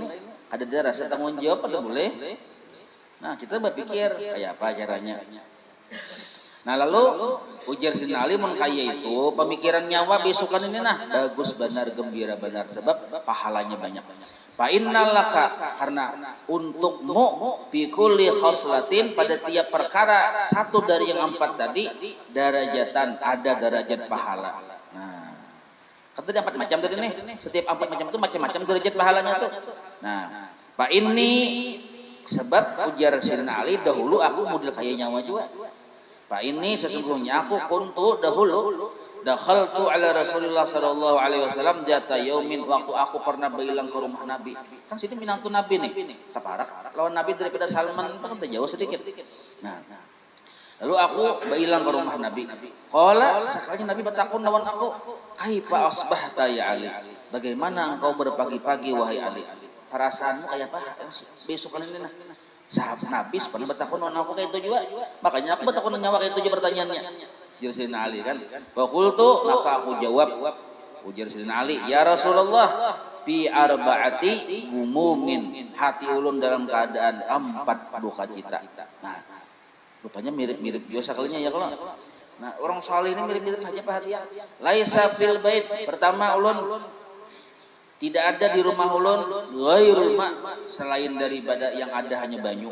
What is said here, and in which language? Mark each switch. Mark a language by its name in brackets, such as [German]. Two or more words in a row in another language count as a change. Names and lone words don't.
[Banjar] Ada dia rasa tanggung jawab pada boleh. Nah, kita berpikir kayak apa caranya. Nah, lalu ujar Sayyidina Ali mun kaya itu pemikiran nyawa besokan ini nah bagus benar, gembira benar sebab pahalanya banyak. [Arabic] فإن لك, [Banjar] karena untukmu [Arabic] في كل خصلة, [Banjar] pada tiap perkara satu dari yang empat tadi darajatan, ada derajat pahala. Nah, kata empat macam tadi nih, setiap empat macam itu macam-macam derajat pahalanya tuh. Nah, fa ini sebab ujar Sayyidina Ali, dahulu aku model kaya nyawa juga. Pak ini sesungguhnya aku [Arabic] kuntu dahulu دخلت على رسول الله صلى الله عليه وسلم ذات يوم, [Banjar] waktu aku pernah berhilang ke rumah Nabi. Kan sini minantu Nabi nih. Taparak lawan Nabi daripada Salman itu kan jauh sedikit. Nah, lalu aku berhilang ke rumah Nabi. Qala, sekali Nabi bertakun lawan aku, [Arabic] كيف أصبحت يا علي? [Banjar] Bagaimana engkau berpagi-pagi wahai Ali? Perasaanmu kayak apa? Besok kan ini nah. Sahabat Nabi pernah bertakun dengan aku kayak itu juga. Makanya aku bertakun dengan nyawa kayak itu juga pertanyaannya. Ujar Sayyidina Ali kan. Fakultu, maka aku jawab. Ujar Sayyidina Ali, [Arabic] يا رسول الله في أربعة غموم, [Banjar] hati ulun dalam keadaan 4 duka cita. Nah, rupanya mirip-mirip juga sekalinya ya kalau. Nah, orang saleh ini mirip-mirip aja perhatian. [Arabic] ليس في البيت, [Banjar] pertama ulun tidak ada di rumah ulun [Arabic] غير الماء, [Banjar] selain daripada yang ada hanya banyu.